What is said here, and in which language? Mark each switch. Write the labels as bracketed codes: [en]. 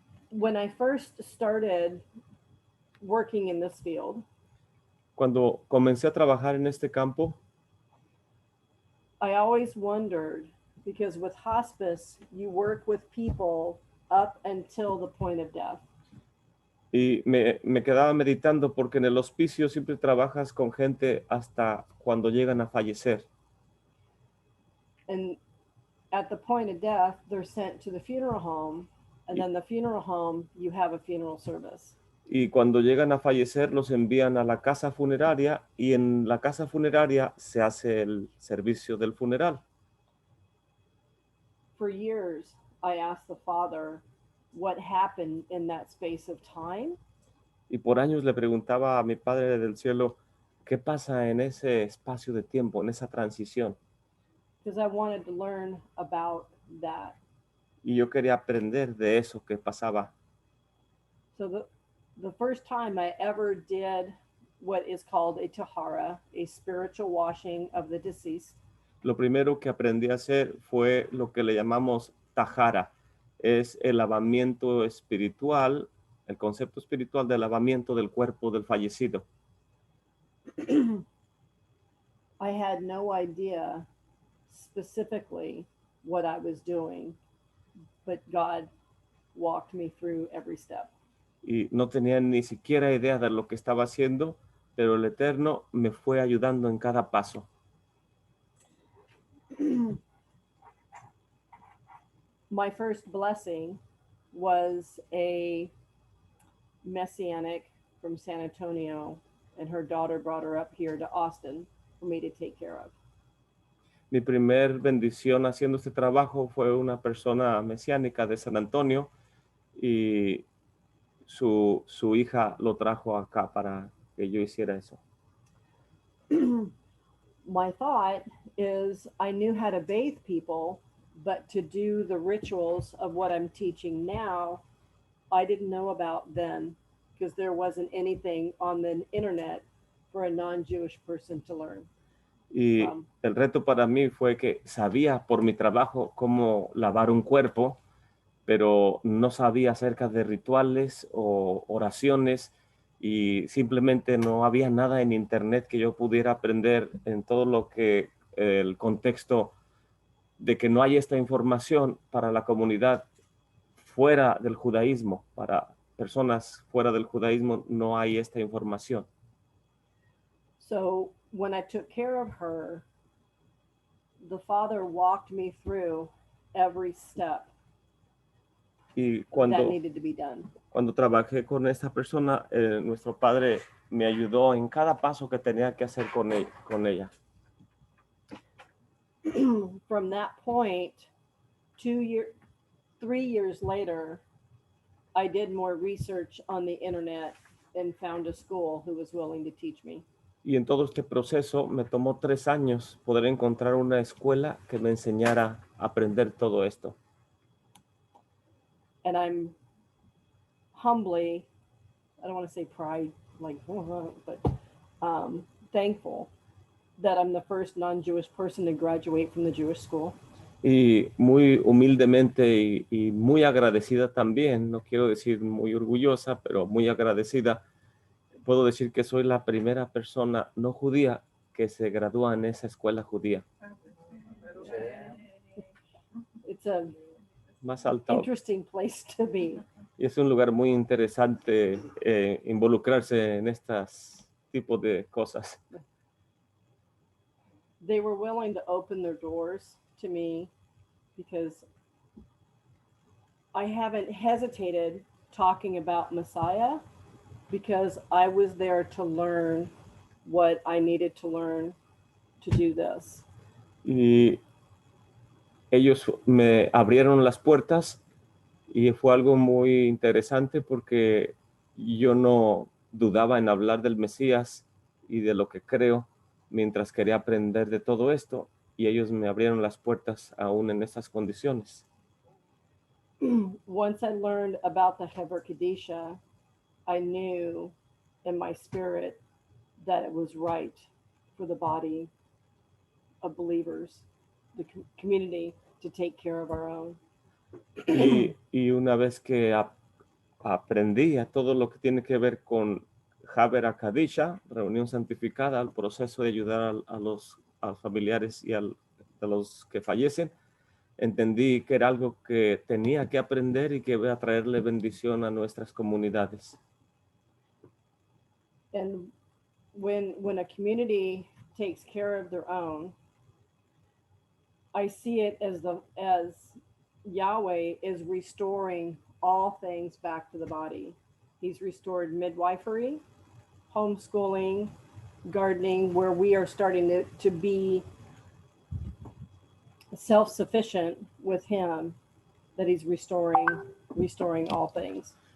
[en] When I first started working in this field, [es] cuando comencé a trabajar en este campo, [en] I always wondered, because with hospice, you work with people up until the point of death. [es] Y me quedaba meditando porque en el hospicio siempre trabajas con gente hasta cuando llegan a fallecer. [en] And at the point of death, they're sent to the funeral home, and then the funeral home, you have a funeral service. [es] Y cuando llegan a fallecer, los envían a la casa funeraria y en la casa funeraria se hace el servicio del funeral. [en] For years, I asked the Father what happened in that space of time. [es] Y por años le preguntaba a mi Padre del Cielo, ¿qué pasa en ese espacio de tiempo, en esa transición? [en] Because I wanted to learn about that. [es] Y yo quería aprender de eso que pasaba. [en] So the first time I ever did what is called a tahara, a spiritual washing of the deceased. [es] Lo primero que aprendí a hacer fue lo que le llamamos tajara. Es el lavamiento espiritual, el concepto espiritual del lavamiento del cuerpo del fallecido. [en] I had no idea specifically what I was doing, but God walked me through every step. [es] Y no tenía ni siquiera idea de lo que estaba haciendo, pero el Eterno me fue ayudando en cada paso. [en] My first blessing was a Messianic from San Antonio, and her daughter brought her up here to Austin for me to take care of. [es] Mi primer bendición haciendo este trabajo fue una persona mesiánica de San Antonio y su hija lo trajo acá para que yo hiciera eso. [en] My thought is I knew how to bathe people, but to do the rituals of what I'm teaching now, I didn't know about then because there wasn't anything on the internet for a non-Jewish person to learn. [es] Y el reto para mí fue que sabía por mi trabajo cómo lavar un cuerpo, pero no sabía acerca de rituales o oraciones y simplemente no había nada en internet que yo pudiera aprender en todo lo que el contexto de que no hay esta información para la comunidad fuera del judaísmo, para personas fuera del judaísmo no hay esta información. [en] So when I took care of her, the Father walked me through every step [es] Y [en] that needed to be done. [es] cuando trabajé con esta persona, nuestro padre me ayudó en cada paso que tenía que hacer con ella. [en] From that point, 3 years later, I did more research on the internet and found a school who was willing to teach me. [es] Y en todo este proceso me tomó 3 años poder encontrar una escuela que me enseñara a aprender todo esto. [en] And I'm humbly, I don't want to say pride, like, but thankful that I'm the first non-Jewish person to graduate from the Jewish school. [es] Y muy humildemente y muy agradecida también, no quiero decir muy orgullosa, pero muy agradecida, puedo decir que soy la primera persona no judía que se gradúa en esa escuela judía. [en] It's a [es] Más alta. [en] Interesting place to be. [es] Y es un lugar muy interesante involucrarse en estos tipos de cosas. [en] They were willing to open their doors to me because I haven't hesitated talking about Messiah because I was there to learn what I needed to learn to do this. [es] Y ellos me abrieron las puertas y fue algo muy interesante porque yo no dudaba en hablar del Mesías y de lo que creo mientras quería aprender de todo esto y ellos me abrieron las puertas aún en estas condiciones. [en] Once I learned about the Javurah Kadisha, I knew in my spirit that it was right for the body of believers, the community, to take care of our own. [es] Y una vez que aprendí a todo lo que tiene que ver con Javurah Kadisha, reunión santificada, el proceso de ayudar a los familiares y a los que fallecen, entendí que era algo que tenía que aprender y que iba a traerle bendición a nuestras comunidades. [en] And when a community takes care of their own, I see it as Yahweh is restoring all things back to the body. He's restored midwifery, homeschooling, gardening, where we are starting to be self-sufficient with him, that he's restoring all things.